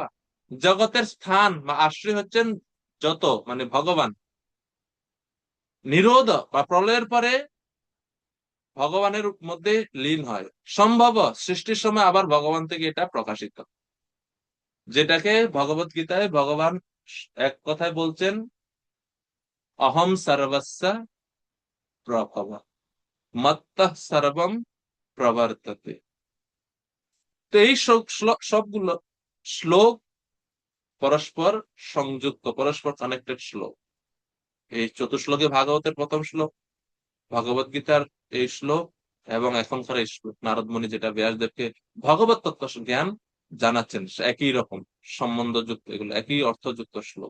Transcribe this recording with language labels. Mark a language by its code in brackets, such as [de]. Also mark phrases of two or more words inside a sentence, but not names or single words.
[bn] জগতের স্থান বা আশ্রয় হচ্ছেন যত, মানে ভগবান। নিরোধ বা প্রলয়ের পরে ভগবানের মধ্যে লীন হয়। সম্ভব, সৃষ্টির সময় আবার ভগবান থেকে এটা প্রকাশিত, যেটাকে ভগবত গীতায় ভগবান এক কথায় বলছেন, [sa] অহম সর্বস্য প্রভব মত্তঃ সর্বম প্রবর্ততে। [bn] তো এই সবগুলো শ্লোক পরস্পর সংযুক্ত, পরস্পর কানেক্টেড শ্লোক। এই চতুশ্লোকে ভাগবতের প্রথম শ্লোক, ভগবত গীতার এই শ্লোক, এবং এখনকার এই শ্লোক নারদ মুনি যেটা ব্যাসদেবকে ভগবত তত্ত্ব জ্ঞান জানাচ্ছেন, একই রকম সম্বন্ধযুক্ত, এগুলো একই অর্থযুক্ত শ্লোক।